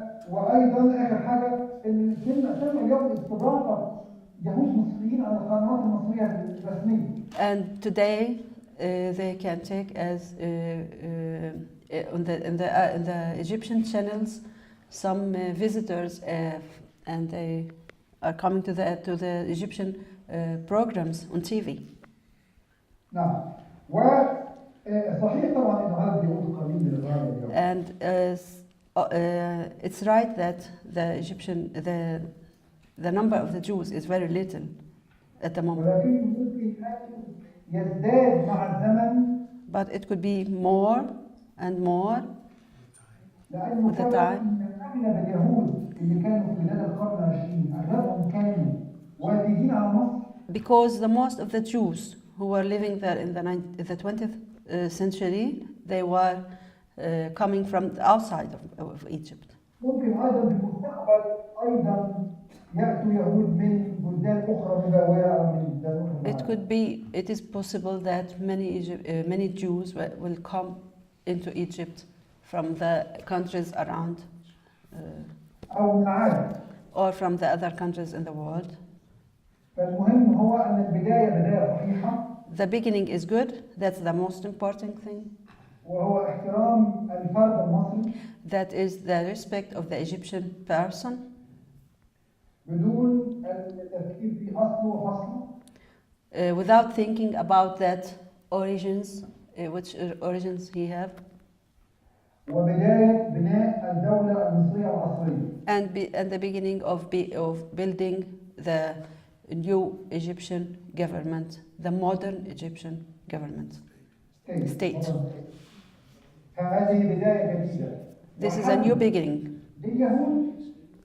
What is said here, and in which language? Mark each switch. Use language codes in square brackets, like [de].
[ar] وأيضا آخر حاجة إن تم اليوم استضافة يهود مصريين على القنوات المصرية الرسمية. [en] And today they can take as in the Egyptian channels some visitors and they are coming to the Egyptian programs on TV. [ar] نعم. وصحيح طبعا إن عدد اليهود قليل للغاية اليوم. [en] And it's right that the number of the Jews is very little at the moment. [ar] ولكن ممكن أن يزداد مع الزمن. [en] But it could be more and more [ar] لأنه [en] with the time. [ar] أغلب اليهود اللي كانوا في بلاد القرن العشرين أغلبهم كانوا وافدين على مصر. [en] Because the most of the Jews who were living there in the 20th century, they were coming from the outside of Egypt. [ar] ممكن أيضا في المستقبل أيضا يأتوا يهود من بلدان أخرى مجاورة أو من بلدان. [en] It is possible that many Jews will come into Egypt from the countries around, [ar] أو من العالم. [en] or from the other countries in the world. [ar] فالمهم هو أن البداية بداية صحيحة. [en] The beginning is good. That's the most important thing. [ar] وهو احترام الفرد المصري. [en] That is the respect of the Egyptian person. [ar] بدون التفكير في أصله وفصله. [en] Without thinking about that origins, which origins he have. [ar] وبداية بناء الدولة المصرية العصرية. [en] And the beginning of building the new Egyptian government, the modern Egyptian government. State. [ar] فهذه بداية جديدة. [en] This is a new beginning. [ar] لليهود.